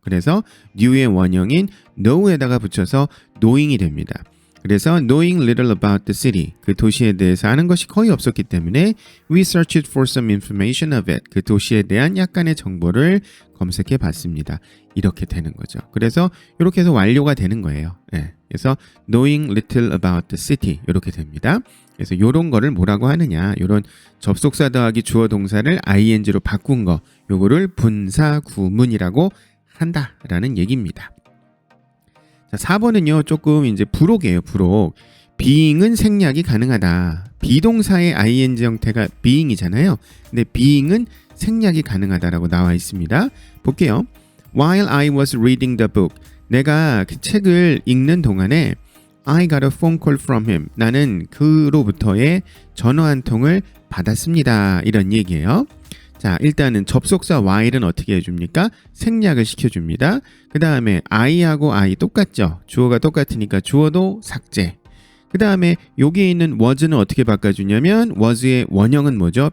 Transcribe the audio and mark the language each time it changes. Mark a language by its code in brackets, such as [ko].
[ko] 그래서 new의 원형인 know에다가 붙여서 knowing이 됩니다. 그래서 [en] knowing little about the city, [ko] 그 도시에 대해서 아는 것이 거의 없었기 때문에 [en] we searched for some information of it, [ko] 그 도시에 대한 약간의 정보를 검색해 봤습니다. 이렇게 되는 거죠. 그래서 이렇게 해서 완료가 되는 거예요. 그래서 [en] knowing little about the city [ko] 이렇게 됩니다. 그래서 이런 거를 뭐라고 하느냐, 이런 접속사 더하기 주어 동사를 ing로 바꾼 거, 요거를 분사 구문이라고 한다라는 얘기입니다. 자, 4번은요, 조금 이제 부록이에요, 부록. being은 생략이 가능하다. 비동사의 ing 형태가 being이잖아요. 근데 being은 생략이 가능하다라고 나와 있습니다. 볼게요. [en] While I was reading the book, [ko] 내가 그 책을 읽는 동안에 [en] I got a phone call from him. [ko] 나는 그로부터의 전화 한 통을 받았습니다. 이런 얘기예요. 자, 일단은 접속사 while은 어떻게 해줍니까? 생략을 시켜줍니다. 그 다음에 I하고 I 똑같죠? 주어가 똑같으니까 주어도 삭제. 그 다음에 여기에 있는 was는 어떻게 바꿔주냐면 was의 원형은 뭐죠?